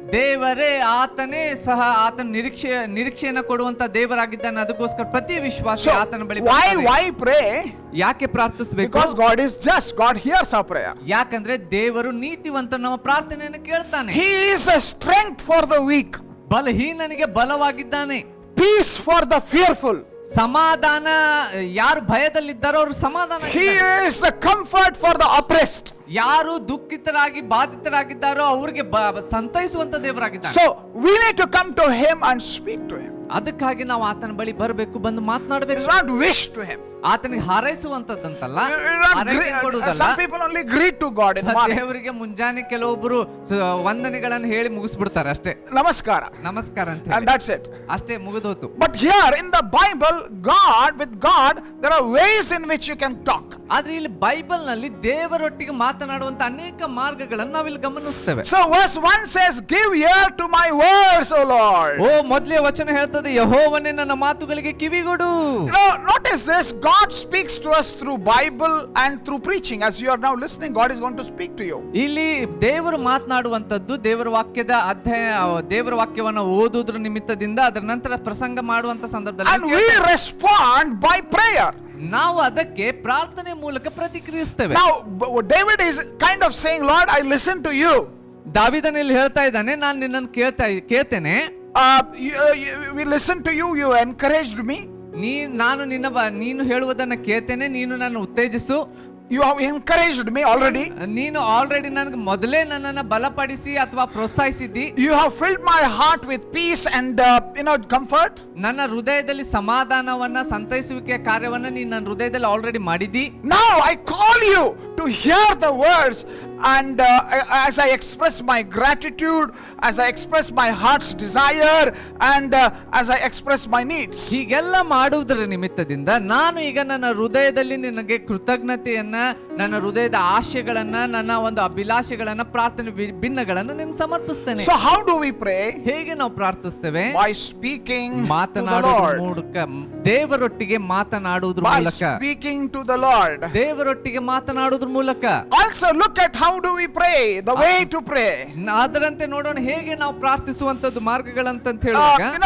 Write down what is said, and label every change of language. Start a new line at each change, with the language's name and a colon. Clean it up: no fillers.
Kannada: ದೇವರೇ ಆತನೇ ಸಹ ಆತನ ನಿರೀಕ್ಷೆಯನ್ನ ಕೊಡುವಂತ ದೇವರಾಗಿದ್ದಾನೆ. ಅದಕ್ಕೋಸ್ಕರ ಪ್ರತಿ ವಿಶ್ವಾಸಿ
English: So
Kannada: ಆತನ ಬಳಿ ಬರ್ತಾರೆ.
English: why pray?
Kannada: ಯಾಕೆ ಪ್ರಾರ್ಥಿಸಬೇಕು?
English: Because God is just. God hears our prayer.
Kannada: ಯಾಕಂದ್ರೆ ದೇವರು ನೀತಿವಂತ, ನಮ್ಮ ಪ್ರಾರ್ಥನೆಯನ್ನು ಕೇಳ್ತಾನೆ.
English: He is a strength for the weak,
Kannada: ಬಲಹೀನನಿಗೆ ಬಲವಾಗಿದ್ದಾನೆ,
English: peace for the fearful.
Kannada: ಸಮಾಧಾನ, ಯಾರು ಭಯದಲ್ಲಿದ್ದಾರೋ ಅವರು ಸಮಾಧಾನ.
English: He is the comfort for the oppressed.
Kannada: ಯಾರು ದುಃಖಿತರಾಗಿ ಬಾಧಿತರಾಗಿದ್ದಾರೋ ಅವರಿಗೆ ಸಂತೈಸುವಂತ ದೇವರಾಗಿದ್ದಾನೆ.
English: So we need to come to him and speak to him.
Kannada: ಅದಕ್ಕಾಗಿ ನಾವು ಆತನ ಬಳಿ ಬರಬೇಕು, ಬಂದು ಮಾತಾಡಬೇಕು.
English: It's not wish to him.
Kannada: ಆತನಿಗೆ ಹಾರೈಸುವಂತದ್ದಂತಲ್ಲ,
English: You not
Kannada: ಹಾರೈಕೆ ಕೊಡುವುದಲ್ಲ.
English: some people only greet to God in the morning.
Kannada: ದೇವರಿಗೆ ಮುಂಜಾನೆ ಕೆಲವೊಬ್ರು ವಂದನೆಗಳನ್ನು ಹೇಳಿ ಮುಗಿಸ್ಬಿಡ್ತಾರೆ ಅಷ್ಟೇ, Namaskara. ನಮಸ್ಕಾರ ಅಂತ
English: And
Kannada: ಹೇಳಿ.
English: that's it.
Kannada: ಅಷ್ಟೇ ಮುಗಿದೋತು.
English: But here in the Bible, with God, there are ways in which you can talk.
Kannada: ಆದ್ರೆ ಇಲ್ಲಿ ಬೈಬಲ್ ನಲ್ಲಿ ದೇವರೊಟ್ಟಿಗೆ ಮಾತನಾಡುವಂತ ಅನೇಕ ಮಾರ್ಗಗಳನ್ನು ನಾವಿಲ್ಲಿ ಗಮನಿಸ್ತೇವೆ.
English: So verse 1 says, "Give ear to my words, O Lord."
Kannada: ಓ, ಮೊದಲೇ ವಚನ ಹೇಳ್ತದೆ, ಯೆಹೋವನೇ ನನ್ನ ಮಾತುಗಳಿಗೆ ಕಿವಿಗೊಡು.
English: Notice this, God speaks to us through Bible and through preaching. As you are now listening, God is going to speak to you.
Kannada: ಇಲ್ಲಿ ದೇವರು ಮಾತನಾಡುವಂತದ್ದು ದೇವರ ವಾಕ್ಯದ ಅಧ್ಯಾಯ, ದೇವರ ವಾಕ್ಯವನ್ನು ಓದುವುದ್ರ ನಿಮಿತ್ತದಿಂದ ಅದರ ನಂತರ ಪ್ರಸಂಗ ಮಾಡುವಂತ
English: And
Kannada: ಸಂದರ್ಭದಲ್ಲಿ
English: we respond by prayer.
Kannada: ನಾವು ಅದಕ್ಕೆ ಪ್ರಾರ್ಥನೆ ಮೂಲಕ ಪ್ರತಿಕ್ರಿಯಿಸ್ತೇವೆ.
English: Now, David is kind of saying, "Lord, I listen to you."
Kannada: ದಾವೀದನಲ್ಲಿ ಹೇಳ್ತಾ ಇದ್ದಾನೆ, ನಾನು ನಿನ್ನನ್ನು ಕೇಳ್ತೇನೆ,
English: We listen to you, you encouraged me.
Kannada: ನಾನು ನೀನು ಹೇಳುವುದನ್ನ ಕೇಳ್ತೇನೆ, ನೀನು ನನ್ನ ಉತ್ತೇಜಿಸು.
English: You have encouraged me already.
Kannada: ನೀನು ಆಲ್ರೆಡಿ ನನಗೆ ಮೊದಲೇ ನನ್ನನ್ನು ಬಲಪಡಿಸಿ ಅಥವಾ ಪ್ರೋತ್ಸಾಹಿಸಿದ್ದಿ.
English: You have filled my heart with peace and comfort.
Kannada: ನನ್ನ ಹೃದಯದಲ್ಲಿ ಸಮಾಧಾನವನ್ನ, ಸಂತೈಸುವಿಕೆಯ ಕಾರ್ಯವನ್ನ ನೀನು ನನ್ನ ಹೃದಯದಲ್ಲಿ ಆಲ್ರೆಡಿ ಮಾಡಿದ್ದಿ.
English: Now I call you to hear the words, and as I express my gratitude, as I express my heart's desire, and as I express my needs.
Kannada: ಹೀಗೆಲ್ಲ ಮಾಡುವುದರ ನಿಮಿತ್ತದಿಂದ ನಾನು ಈಗ ನನ್ನ ಹೃದಯದಲ್ಲಿ ನಿನಗೆ ಕೃತಜ್ಞತೆಯನ್ನ, ನನ್ನ ಹೃದಯದ ಆಶೆಗಳನ್ನ, ನನ್ನ ಒಂದು ಅಭಿಲಾಷೆಗಳನ್ನ, ಪ್ರಾರ್ಥನೆ ಭಿನ್ನಗಳನ್ನ ನಿನಗೆ ಸಮರ್ಪಿಸ್ತೇನೆ.
English: So how do we pray?
Kannada: ಹೇಗೆ ನಾವು ಪ್ರಾರ್ಥಿಸ್ತೇವೆ?
English: By speaking to the
Kannada: ಮಾತನಾಡುವುದರ
English: Lord.
Kannada: ಮೂಲಕ, ದೇವರೊಟ್ಟಿಗೆ ಮಾತನಾಡುವುದರ
English: By
Kannada: ಮೂಲಕ,
English: speaking to the Lord.
Kannada: ದೇವರೊಟ್ಟಿಗೆ ಮಾತನಾಡುವುದರ ಮೂಲಕ.
English: Also look at how do we pray, the way to pray.
Kannada: ಅದರಂತೆ ನೋಡೋಣ ಹೇಗೆ ನಾವು ಪ್ರಾರ್ಥಿಸುವಂತದ್ದು ಮಾರ್ಗಗಳಂತ ಹೇಳುವಾಗ,